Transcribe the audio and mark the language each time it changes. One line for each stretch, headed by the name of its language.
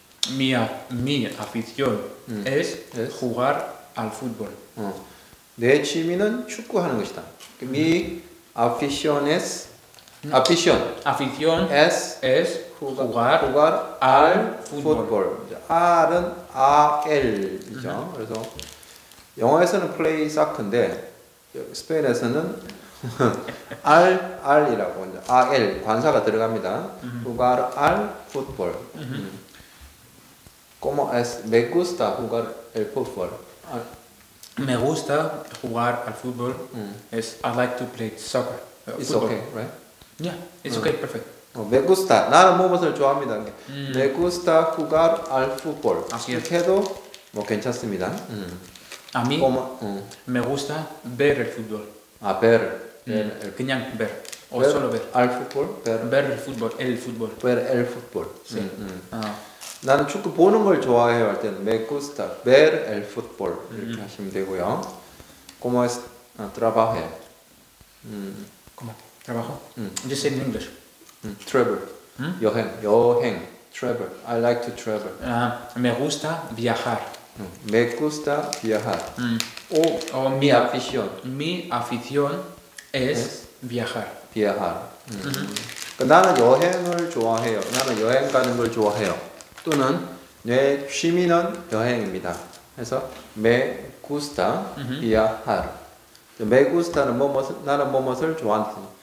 Spanish: Mi afición es jugar al fútbol.
Korean: 내 취미는 축구하는 것이다.
Spanish: Mi afición es. Afición es jugar al fútbol.
Korean: R은 AL이죠. 그래서 영어에서는
English: play soccer
Korean: 인데 스페인에서는 R이라고 이제 AL 관사가 들어갑니다.
Spanish: jugar al fútbol. ¿Cómo es? Me gusta jugar el fútbol. Me gusta jugar al fútbol.
English: I like to play soccer. It's football. okay, right? Yeah, it's okay, perfect.
Spanish: Me gusta.
Korean: 나는 무엇을 좋아합니다.
Spanish: Me gusta jugar al fútbol.
Korean: 이렇게 해도 뭐 괜찮습니다.
Spanish: A mí como, me gusta ver el fútbol. ver. 그냥 ver. O ver solo ver. al fútbol. Ver el fútbol. El fútbol. ver el fútbol. Sí.
Korean: 나는 축구 보는 걸 좋아해요 할 때는
Spanish: me gusta ver el fútbol
Korean: 이렇게 하시면 되고요.
Spanish: Como es trabajar? ¿Cómo? ¿Trabajo?
English: Just say in English. travel.
Korean: 여행.
English: travel. I like to travel.
Spanish: Me gusta viajar. me gusta viajar. O mi afición. Mi afición es viajar. viajar.
Korean: 그러니까 나는 여행을 좋아해요. 나는 여행 가는 걸 좋아해요. 또는 내 취미는 여행입니다. 그래서
Spanish: me gusta viajar. me gusta
Korean: 는 나는 뭐뭇을 좋아한다.